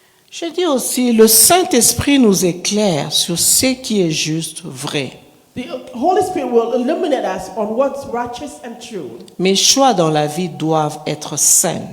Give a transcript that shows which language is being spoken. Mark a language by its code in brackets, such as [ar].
[fr] Je dis aussi, le Saint-Esprit nous éclaire sur ce qui est juste, vrai. [en] The Holy Spirit will illuminate us on what's righteous and true. [fr] Mes choix dans la vie doivent être sains.